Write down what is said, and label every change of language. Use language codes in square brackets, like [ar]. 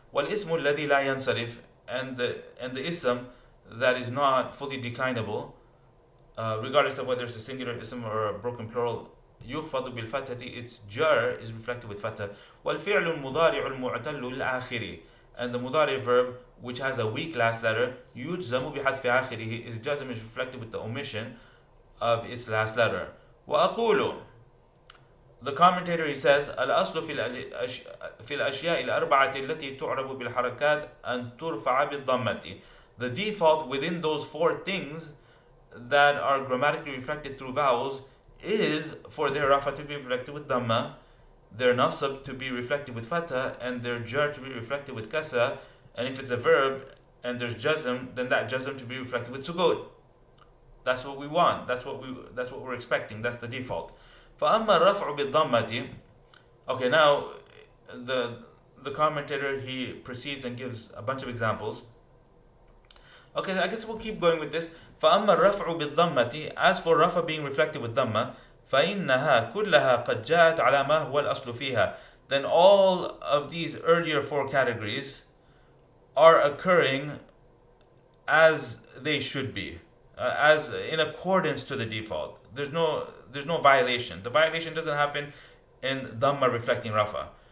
[ar] والاسم الذي لا ينصرف, [en] and the ism that is not fully declinable, regardless of whether it's a singular ism or a broken plural, [ar] يخفض بالفتحة, [en] its jar is reflected with fatha. [ar] والفعل المضارع المعتل الآخر, [en] and the mudari verb which has a weak last letter, [ar] يجزم بحذف آخره, [en] its jazm is reflected with the omission of its last letter. [ar] وأقول, [en] the commentator, he says, [ar] الأصل في الأشياء الأربعة التي تعرب بالحركات أن ترفع بالضمة. [en] The default within those four things that are grammatically reflected through vowels is for their rafa to be reflected with dhamma. their Naṣb to be reflected with Fatha and their Jar to be reflected with Kasra. And if it's a verb and there's Jazm, then that Jazm to be reflected with Sukun. That's what we want. That's what we're expecting. That's the default. [ar] فَأَمَّا الرَّفْعُ بِالضَّمَّةِ. [en] Okay, now the commentator, he proceeds and gives a bunch of examples. Okay, I guess we'll keep going with this. [ar] فَأَمَّا الرَّفْعُ بِالضَّمَّةِ. [en] As for Rafa being reflected with Dhamma, [ar] فَإِنَّهَا كُلَّهَا قَدْ جَاءَتْ عَلَى مَا هُوَ الْأَصْلُ فِيهَا. [en] Then all of these earlier four categories are occurring as they should be, as in accordance to the default. There's no violation. The violation doesn't happen in Dhamma reflecting Rafa.